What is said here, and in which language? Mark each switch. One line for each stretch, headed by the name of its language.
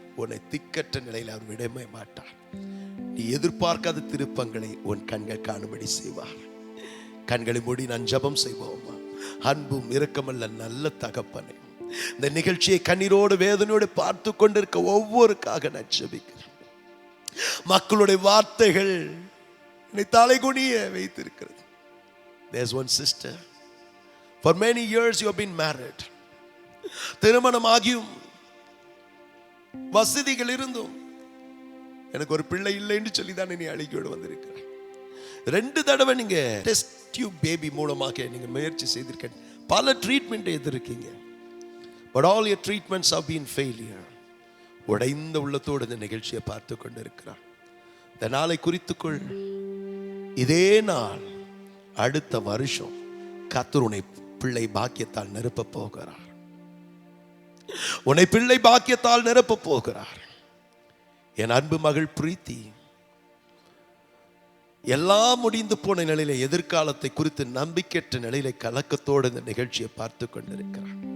Tamil: உன்னை திக்கற்ற நிலையில் அவர் விடவே மாட்டார். நீ எதிர்பார்க்காத திருப்பங்களை உன் கண்கள் காணும்படி செய்வார். கண்களை மூடி நான் ஜெபம் செய்வோமா? அன்பும் இரக்கமல்ல நல்ல தகப்பனே, இந்த நிகழ்ச்சியை கண்ணீரோடு வேதனையோடு பார்த்து கொண்டிருக்க ஒவ்வொருக்காக நான் ஜெபிக்கிறேன். மக்களுடைய வார்த்தைகள் என்னை தலைகுனிய வைத்திருக்கிறது.
English: There's one sister, for many years you have been married.
Tamil: திருமணமாகியும் வசதிகள் இருந்தும் எனக்கு ஒரு பிள்ளை இல்லைன்னு சொல்லி தான் நீ அழைக்கோடு வந்திருக்கிறேன். 2 தடவை நீங்க டெஸ்ட் டியூப் பேபி மூலமாக நீங்க முயற்சி செய்திருக்கீங்க. பல treatment எதிர்க்கீங்க.
English: But all your treatments have been failure.
Tamil: உடைந்த உள்ளத்தோடு இந்த நிகழ்ச்சியை பார்த்து கொண்டு இருக்கிறார். இந்த நாளை குறித்துக்கொள். இதே நாள் அடுத்த வருஷம் கர்த்தர் உன்னை பிள்ளை பாக்கியத்தால் நிரப்ப போகிறார். உன்னை பிள்ளை பாக்கியத்தால் நிரப்ப போகிறார். என் அன்பு மகள் பிரீத்தி எல்லாம் முடிந்து போன நிலையில எதிர்காலத்தை குறித்து நம்பிக்கையற்ற நிலையில கலக்கத்தோடு இந்த நிகழ்ச்சியை பார்த்து கொண்டிருக்கிறார்.